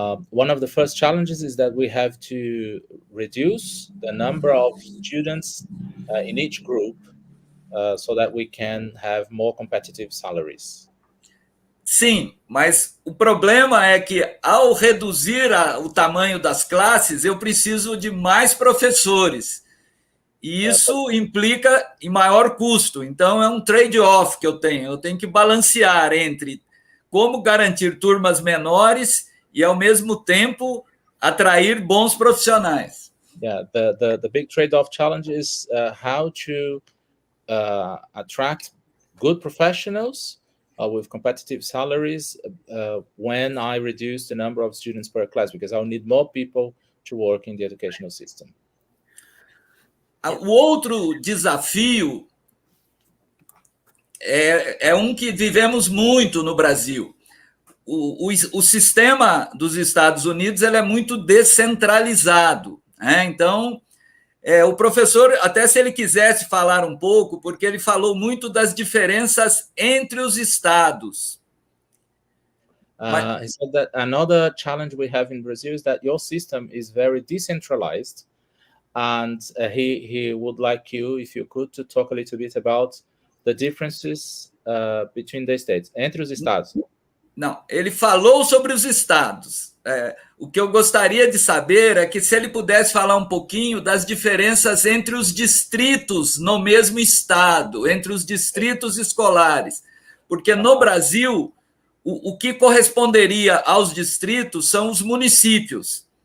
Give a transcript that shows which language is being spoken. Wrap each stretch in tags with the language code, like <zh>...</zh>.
<en>One of the first challenges is that we have to reduce the number of students in each group so that we can have more competitive salaries.</en> <pt>Sim, mas o problema é que, ao reduzir o tamanho das classes, eu preciso de mais professores. E isso implica em maior custo. Então, é um trade-off que eu tenho. Eu tenho que balancear entre como garantir turmas menores e, ao mesmo tempo, atrair bons profissionais.</pt> <en>Yeah, the big trade-off challenge is how to attract good professionals with competitive salaries when I reduce the number of students per class, because I'll need more people to work in the educational system.</en> <pt>O outro desafio é um que vivemos muito no Brasil. O sistema dos Estados Unidos ele é muito descentralizado, né? Então, o professor, até se ele quisesse falar um pouco, porque ele falou muito das diferenças entre os estados.</pt> <en>He said that another challenge we have in Brazil is that your system is very decentralized, and he would like you, if you could, to talk a little bit about the differences between the states,</en> <pt>entre os estados. Não, ele falou sobre os estados. O que eu gostaria de saber é que se ele pudesse falar um pouquinho das diferenças entre os distritos no mesmo estado, entre os distritos escolares, porque no Brasil o que corresponderia aos distritos são os municípios.</pt>